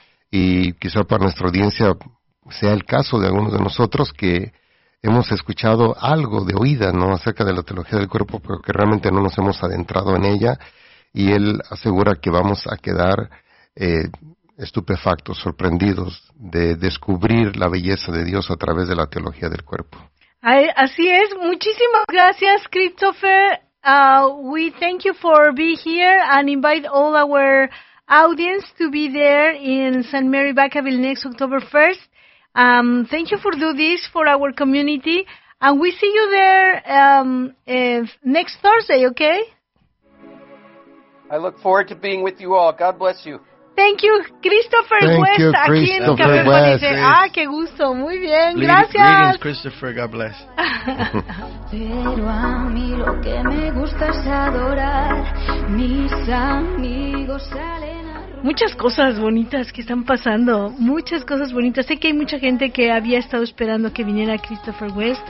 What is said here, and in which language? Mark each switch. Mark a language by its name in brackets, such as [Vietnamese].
[Spanish] Y quizá para nuestra audiencia sea el caso de algunos de nosotros que hemos escuchado algo de oída, ¿no?, acerca de la teología del cuerpo, pero que realmente no nos hemos adentrado en ella. Y él asegura que vamos a quedar estupefactos, sorprendidos de descubrir la belleza de Dios a través de la teología del cuerpo. Así es. Muchísimas gracias, Christopher. [English] We thank you for being here and invite all our audience to be there in St. Mary Vacaville next October 1st. Thank you for doing this for our community. And we see you there next Thursday, okay? I look forward to being with you all. God bless you. Thank you, Christopher. Thank West, you, Christopher aquí en West. [Spanish] Dice, ah, qué gusto. Muy bien. Gracias. [English] Greetings, Christopher. God bless. [Spanish] Pero a mí lo que me gusta es adorar. Mis amigos salen a... Muchas cosas bonitas que están pasando. Muchas cosas bonitas. Sé que hay mucha gente que había estado esperando que viniera Christopher West.